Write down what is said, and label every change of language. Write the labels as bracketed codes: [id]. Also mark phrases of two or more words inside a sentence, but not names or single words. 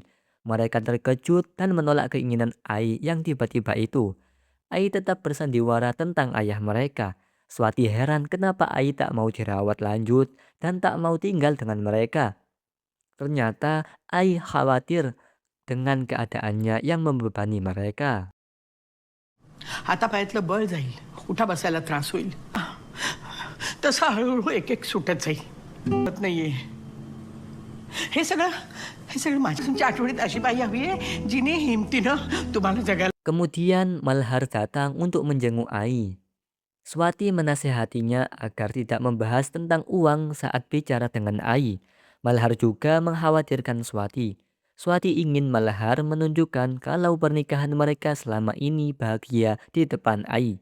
[id] Mereka terkejut dan menolak keinginan Ai yang tiba-tiba itu. Ai tetap bersandiwara tentang ayah mereka. Swati heran kenapa Ai tak mau dirawat lanjut dan tak mau tinggal dengan mereka. Ternyata Ai khawatir dengan keadaannya yang membebani mereka. [mr] हातापायातलं बळ जाईल, उठा बसायला त्रास होईल. तसं हळूहळू एक एक सुटत जाईल. होत नाहीये. हे सगळं माझ्या तुमच्या आठवणीत अशी बाई हवी आहे जिने हिमतीनं तुम्हाला जगायला. [id] Kemudian Malhar datang untuk menjenguk Ai. Swati menasehatinya agar tidak membahas tentang uang saat bicara dengan Ai. Malhar juga mengkhawatirkan Swati. Swati ingin Malhar menunjukkan kalau pernikahan mereka selama ini bahagia di depan Ai.